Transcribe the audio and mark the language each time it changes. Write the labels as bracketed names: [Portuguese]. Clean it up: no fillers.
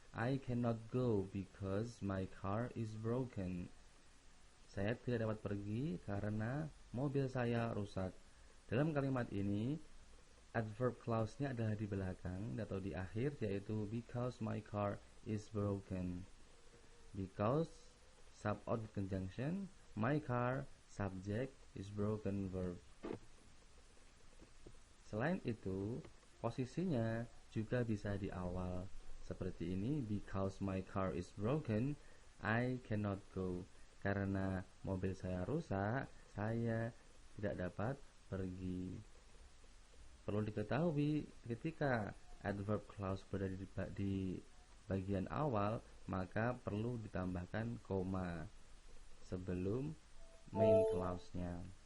[English] I cannot go because my car is broken. [Indonesian] Saya tidak dapat pergi karena mobil saya rusak. Dalam kalimat ini, adverb clause-nya adalah di belakang atau di akhir, yaitu [English] because my car is broken. Because, subordinate conjunction, my car, subject, is broken, verb. [Indonesian] Selain itu, posisinya juga bisa di awal. Seperti ini, [English] because my car is broken, I cannot go. [Indonesian] Karena mobil saya rusak, saya tidak dapat pergi. Perlu diketahui ketika adverb clause berada di bagian awal, maka perlu ditambahkan koma sebelum main clause-nya.